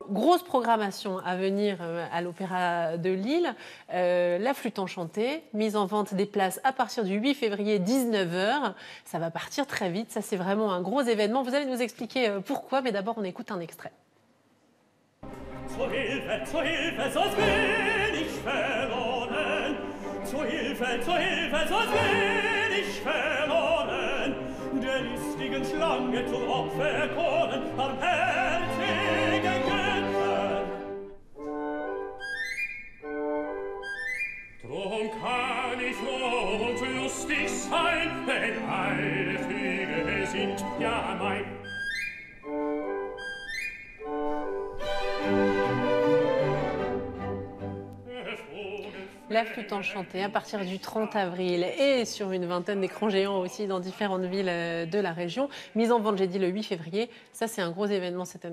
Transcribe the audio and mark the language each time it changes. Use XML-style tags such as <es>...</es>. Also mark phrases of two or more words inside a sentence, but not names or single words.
<fr>Grosse programmation à venir à l'Opéra de Lille. La flûte enchantée, mise en vente des places à partir du 8 février 19h. Ça va partir très vite, ça c'est vraiment un gros événement. Vous allez nous expliquer pourquoi, mais d'abord on écoute un extrait.</fr> <de>Zur Hilfe, sonst bin ich verloren. Zur Hilfe, sonst bin ich verloren. Der listigen Schlange zum Opfer kommen, barmherzige Götter. Drum kann ich froh und lustig sein, denn alle Flüge sind ja mein.</de> <fr>La flûte enchantée à partir du 30 avril et sur une vingtaine d'écrans géants aussi dans différentes villes de la région. Mise en vente, j'ai dit, le 8 février. Ça, c'est un gros événement cette année.</fr>